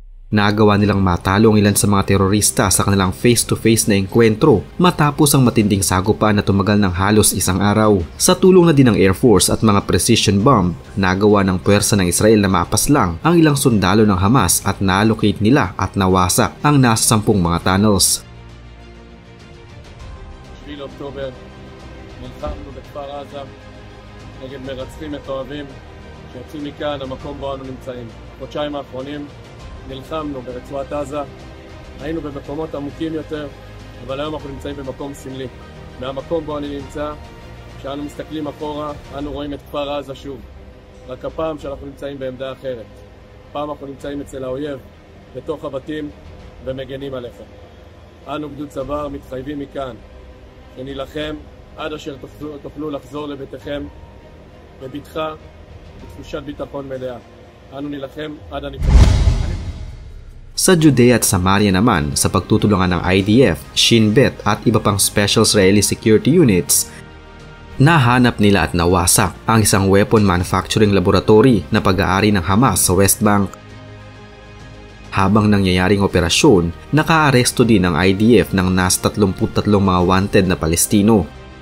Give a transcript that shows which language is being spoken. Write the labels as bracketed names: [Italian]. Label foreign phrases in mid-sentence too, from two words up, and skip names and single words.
[Filipino] Nagawa nilang matalo ang ilan sa mga terorista sa kanilang face-to-face na engkwentro matapos ang matinding sagupan na tumagal ng halos isang araw. Sa tulong na din ng Air Force at mga [English] precision bomb, [Filipino] nagawa ng puwersa ng Israel na mapaslang ang ilang sundalo ng Hamas at na-allocate nila at nawasak ang nasa 10 mga tunnels. [Hebrew] 7 באוקטובר, נלחמנו בכפר עזה נגד מרצחים מתועבים שיצאו מכאן המקום בו אנו נמצאים. בחודשיים האחרונים נלחמנו ברצועת עזה, היינו במקומות עמוקים יותר, אבל היום אנחנו נמצאים במקום סמלי. מהמקום בו אני נמצא, כשאנו מסתכלים אחורה, אנו רואים את כפר עזה שוב. רק הפעם שאנחנו נמצאים בעמדה אחרת. הפעם אנחנו נמצאים אצל האויב, בתוך הבתים, ומגנים עליך. אנו גדוד צבר מתחייבים מכאן, שנילחם עד אשר תוכלו לחזור לביתכם, בביטחה, בתחושת ביטחון מלאה. אנו נילחם עד הניצחון. [Filipino] Sa Judea at Samaria naman, sa pagtutulungan ng IDF, Shin Bet at iba pang Special Israeli Security Units, nahanap nila at nawasak ang isang [English] weapon manufacturing laboratory [Filipino] na pag-aari ng Hamas sa West Bank. Habang nangyayaring operasyon, nakaaresto din ng IDF ng nasa 33 mga wanted na Palestino.